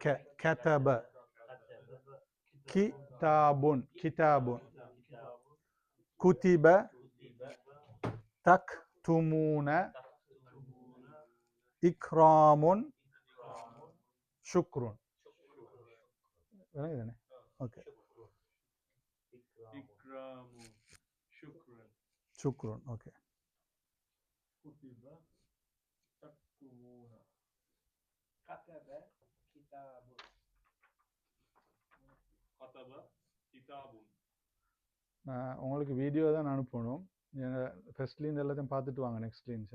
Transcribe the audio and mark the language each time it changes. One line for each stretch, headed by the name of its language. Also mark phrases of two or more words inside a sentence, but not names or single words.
Arabic: ك كتب كتابٌ كتابٌ كُتِب تكتمون إكرامٌ شكرٌ.
Tamil: தானே? ஓகே,
Arabic: شكرا. اوكي. كتب تكتبون كتب كتاب كتب كتاب.
Tamil: நான் உங்களுக்கு வீடியோ தான் அனுப்பணும். ஃபர்ஸ்ட்லேருந்து எல்லாத்தையும் பார்த்துட்டு வாங்க நெக்ஸ்ட்லேயும்.